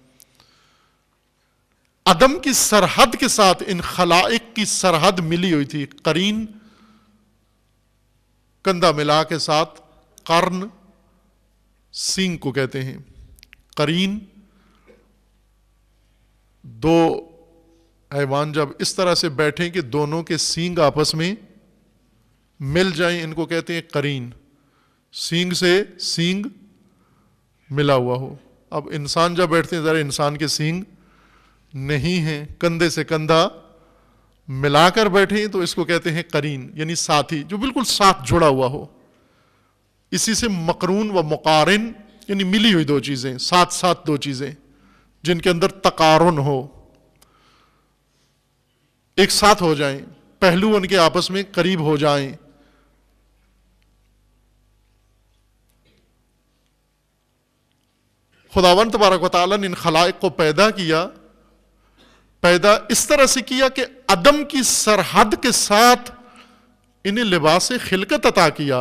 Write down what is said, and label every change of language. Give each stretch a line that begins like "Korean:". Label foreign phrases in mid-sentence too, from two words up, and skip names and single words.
Urdu: عدم کی سرحد کے ساتھ ان خلائق کی سرحد ملی ہوئی تھی، قرین کندھا ملا کے ساتھ، قرن سینگ کو کہتے ہیں، قرین دو حیوان جب اس طرح سے بیٹھیں کہ دونوں کے سینگ آپس میں مل جائیں، ان کو کہتے ہیں قرین، سینگ سے سینگ ملا ہوا ہو۔ اب انسان جب بیٹھتے ہیں ذرا انسان کے سینگ نہیں ہیں، کندھے سے کندھا ملا کر بیٹھیں تو اس کو کہتے ہیں قرین، یعنی ساتھی، جو بالکل ساتھ جڑا ہوا ہو۔ اسی سے مقرون و مقارن یعنی ملی ہوئی دو چیزیں، ساتھ ساتھ دو چیزیں جن کے اندر تقارن ہو، ایک ساتھ ہو جائیں، پہلو ان کے آپس میں قریب ہو جائیں۔ خداوند تبارک و تعالیٰ نے ان خلائق کو پیدا کیا، پیدا اس طرح سے کیا کہ عدم کی سرحد کے ساتھ انہیں لباس خلقت عطا کیا۔